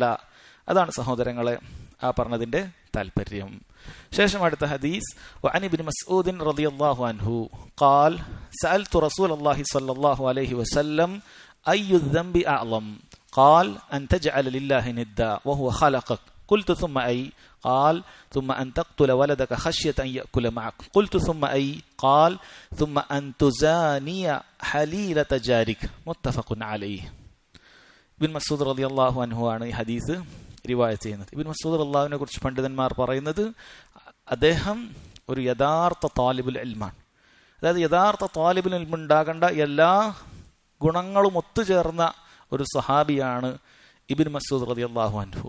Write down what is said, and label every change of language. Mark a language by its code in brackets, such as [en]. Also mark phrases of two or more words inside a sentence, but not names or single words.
[ml] അതാണ് സഹോദരങ്ങളെ ആ പറഞ്ഞതിന്റെ താല്പര്യം. ശേഷം അടുത്ത ഹദീസ്, [ar] وعن ابن مسعود رضي الله عنه قال سألت رسول الله صلى الله عليه وسلم أي الذنب أعظم قال أن تجعل لله ندا وهو خلقك قلت ثم أي قال ثم أن تقتل ولدك خشية أن يأكل معك قلت ثم أي قال ثم أن تزاني حليلة جارك متفق عليه. [ml] ഇബ്നു മസ്ഊദ് [ar] رضي الله عنه [ml] ആണ് ഈ ഹദീസ് റിവായത്ത് ചെയ്യുന്നത്. ഇബ്നു മസ്ഊദ് റളിയല്ലാഹുവിനെ കുറിച്ച് പണ്ഡിതന്മാർ പറയുന്നത് അദ്ദേഹം ഒരു യഥാർത്ഥ [ar] طالب العلم. [ml] അതായത് യഥാർത്ഥ [ar] طالب العلم [ml] ഉണ്ടാകേണ്ട എല്ലാ ഗുണങ്ങളും ഒത്തുചേർന്ന ഒരു സ്വഹാബിയാണ് ഇബ്നു മസ്ഊദ് [ar] رضي الله عنه.